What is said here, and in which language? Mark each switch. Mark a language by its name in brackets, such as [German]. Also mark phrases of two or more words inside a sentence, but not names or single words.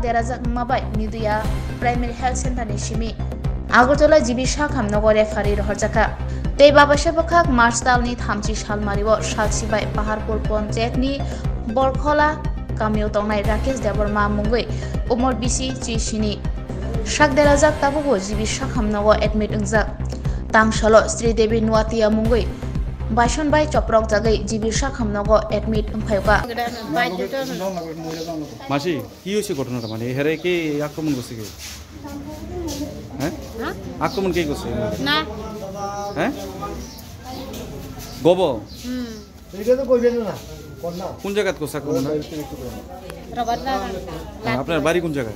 [Kok Borok] Derazak Mabai Niduya Primary Health Center Nishimi Agartala Jibi Shak Hamnogore Farir Horjaka Tei Babasha Bakak Marstal ni Thamchi Shalmaribo Shalsibai Paharpur Pontiac ni Borkhola Kamil Tongnai Rakesh Deborma Mungoi Umor Bisi Chishini Shak Derazak Tabugo Jibi Shak Hamnogo Admit Ungjak Tangshalo Sridevi Nuatia Mungoi Baishonbai Choprok Jagai Jibi Shak Hamnogo Admit Umphayoka [Bangla] Mashi কি হইছে ঘটনাটা মানে হেরে কি আক্রমণ করছে কি হ্যাঁ আক্রমণ কে করছে না হ্যাঁ গোবো এটা তো কইবেন না কোন জায়গাত করছে আক্রমণ রবারদা আপনার বাড়ি কোন জায়গায়